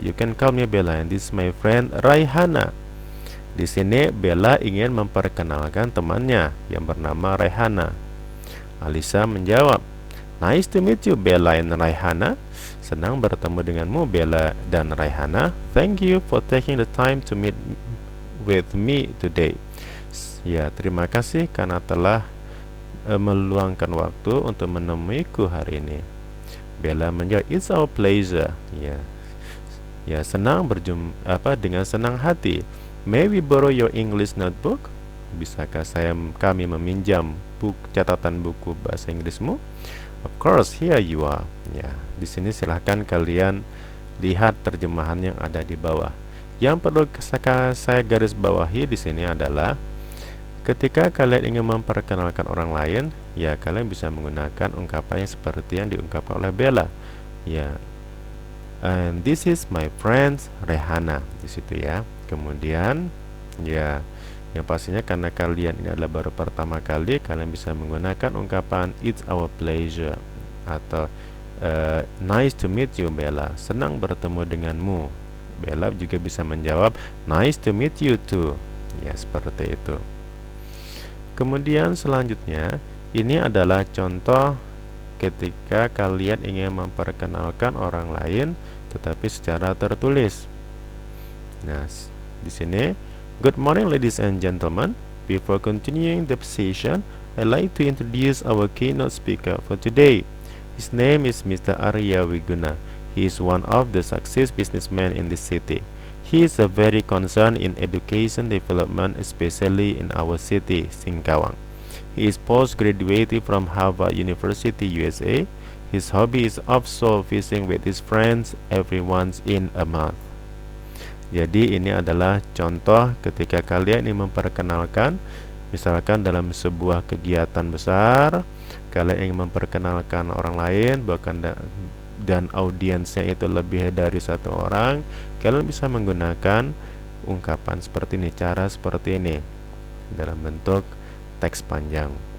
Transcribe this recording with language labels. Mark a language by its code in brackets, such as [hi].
[en] You can call me Bella, and this is my friend Raihana. [id] Di sini Bella ingin memperkenalkan temannya yang bernama Raihana. Alisa menjawab, [en] nice to meet you Bella and Raihana. [id] Senang bertemu denganmu Bella dan Raihana. [en] Thank you for taking the time to meet with me today. [id] Ya, terima kasih karena telah meluangkan waktu untuk menemuiku hari ini. Bella menjawab, [en] it's our pleasure. [id] Ya, senang dengan senang hati. [en] May we borrow your English notebook? [id] Bisakah kami meminjam catatan buku bahasa Inggrismu? [en] Of course, here you are. [id] Ya, di sini silahkan kalian lihat terjemahan yang ada di bawah. Yang perlu saya garis bawahi di sini adalah ketika kalian ingin memperkenalkan orang lain, ya kalian bisa menggunakan ungkapan yang seperti yang diungkapkan oleh Bella. [en] Ya, and this is my friend Rehana [id] di situ ya. Kemudian ya, yang pastinya karena kalian ini adalah baru pertama kali, kalian bisa menggunakan ungkapan [en] it's our pleasure [id] atau [en] nice to meet you Bella. [id] Senang bertemu denganmu. Bella juga bisa menjawab [en] nice to meet you too. [id] Ya, seperti itu. Kemudian selanjutnya, ini adalah contoh ketika kalian ingin memperkenalkan orang lain tetapi secara tertulis. Nah, di sini, [en] good morning ladies and gentlemen. Before continuing the session, I'd like to introduce our keynote speaker for today. His name is Mr. Arya Wiguna. He is one of the success businessmen in the city. He is very concerned in education development, especially in our city, Singkawang. He is postgraduated from Harvard University, USA. His hobby is offshore fishing with his friends every once in a month. [id] Jadi ini adalah contoh ketika kalian ingin memperkenalkan, misalkan dalam sebuah kegiatan besar, kalian ingin memperkenalkan orang lain, bahkan dan audiensnya itu lebih dari satu orang, kalian bisa menggunakan ungkapan seperti ini, cara seperti ini dalam bentuk teks panjang.